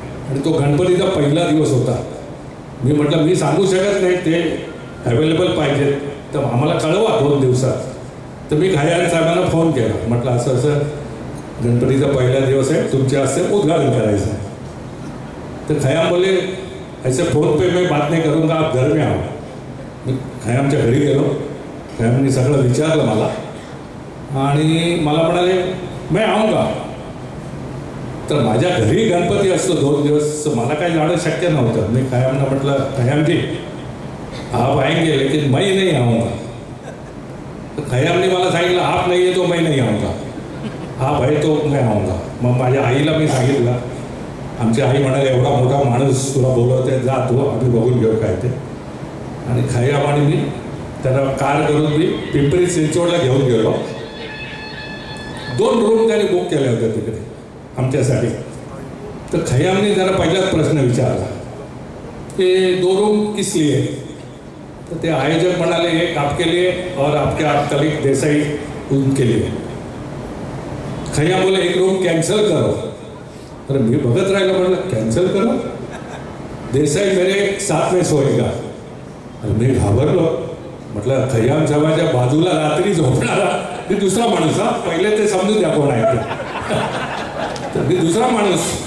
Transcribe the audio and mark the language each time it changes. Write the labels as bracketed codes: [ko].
[mr] आणि तो गणपतीचा पहिला दिवस होता. मी म्हटलं मी सांगू शकत नाही, ते अवेलेबल पाहिजे, तर आम्हाला कळवा 2 दिवसात. तर मी खय्याम साहेबांना फोन केला. म्हटलं असं असं गणपतीचा पहिला दिवस आहे, तुमच्या हस्ते उद्घाटन करायचं आहे. तर खय्याम बोलले [hi] ऐसे फोन पे मैं बात नहीं करूँगा, आप घर में आओ. [mr] मी खय्यामच्या घरी गेलो. खय्यामनी सगळं विचारलं मला आणि मला म्हणाले [hi] मैं आऊंगा. [mr] तर माझ्या घरी गणपती असतो 2 दिवस, मला काय जाणं शक्य नव्हतं. मी खय्यामला म्हटलं [hi] खय्यामजी आप आएंगे लेकिन मैं नहीं आऊँगा. [mr] तर खय्यामने मला सांगितलं [hi] आप नहीं है तो मैं नहीं आऊँगा, आप है तो मैं आऊँगा. [mr] मग माझ्या आईला मी सांगितलं. आमची आई म्हणाले एवढा मोठा माणूस तुला बोलवते, जा तू, आम्ही बघून घेऊ काय ते. आणि खय्याम आणि मी त्यांना कार करून मी पिंपरी चिंचवडला घेऊन गेलो. 2 रूम त्यांनी बुक केले होते तिकडे आमच्यासाठी. तर खय्यामने जरा पहिलाच प्रश्न विचारला की 2 रूम [hi] किस लिए. [mr] तर ते आयोजक म्हणाले [hi] एक आपके लिए और आपके आप कलीग देसाई उनके लिए. खय्याम बोले 1 रूम कॅन्सल करो. [mr] तर मी बघत राहिलो. म्हटलं [hi] कॅन्सल करो, देसाई मेरे साथ में सोएगा. [mr] आणि मी घाबरलो. म्हटलं खय्याम साहेबांच्या बाजूला रात्री झोपणारा दुसरा माणूस. पहिले ते समजून द्या कोण आहे. तर मी दुसरा माणूस.